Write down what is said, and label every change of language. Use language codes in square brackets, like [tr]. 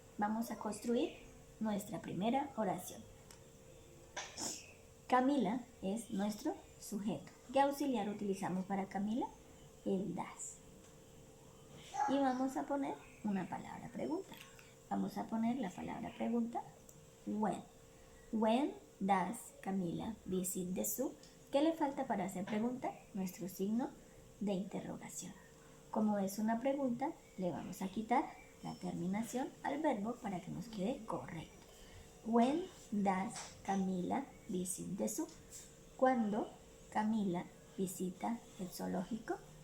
[es] Vamos a construir nuestra primera oración. Camila es nuestro sujeto. ¿Qué auxiliar utilizamos para Camila? El das. Y vamos a poner una palabra pregunta. Vamos a poner la palabra pregunta when. [en] When does Camila visit the zoo? [es] ¿Qué le falta para hacer pregunta? Nuestro signo de interrogación. Como es una pregunta, le vamos a quitar la terminación al verbo para que nos quede correcto. [en] When does Camila visit the zoo? [es] ¿Cuándo Camila visita el zoológico?